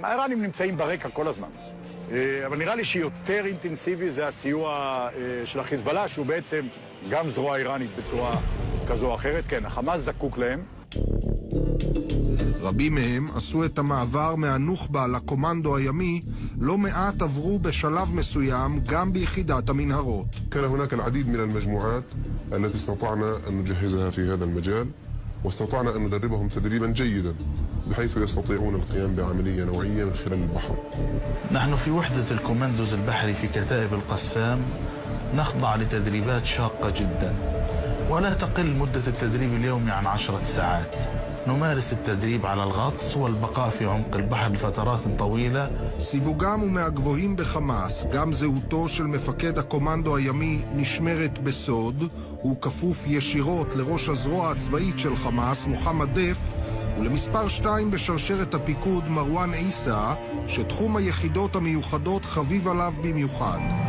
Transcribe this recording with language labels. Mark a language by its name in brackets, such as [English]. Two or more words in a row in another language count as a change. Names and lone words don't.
[Hebrew] האיראנים נמצאים ברקע כל הזמן. אבל נראה לי שיותר אינטנסיבי זה הסיוע של החיזבאללה, שהוא בעצם גם זרוע איראנית בצורה כזו או אחרת. כן, החמאס זקוק להם. רבים מהם עשו את המעבר מהנוח'בה לקומנדו הימי, לא מעט עברו בשלב מסוים גם ביחידת המנהרות. [Arabic] كان هناك العديد من المجموعات التي استطعنا أن نجهزها في هذا المجال واستطعنا أن ندربهم تدريبا جيدا بحيث يستطيعون القيام بعملية نوعية من خلال البحر. نحن في وحدة الكوماندوز البحري في كتائب القسام نخضع لتدريبات شاقة جدا ولا تقل مدة التدريب اليومي عن 10 ساعات. نمارس التدريب على الغطس والبقاء في عمق البحر لفترات طويلة. [Hebrew] סיווגם הוא מהגבוהים בחמאס. גם זהותו של מפקד הקומנדו הימי נשמרת בסוד. הוא כפוף ישירות לראש הזרוע הצבאית של חמאס, מוחמד דף, ולמספר 2 בשרשרת הפיקוד, מרואן עיסא, שתחום היחידות המיוחדות חביב עליו במיוחד.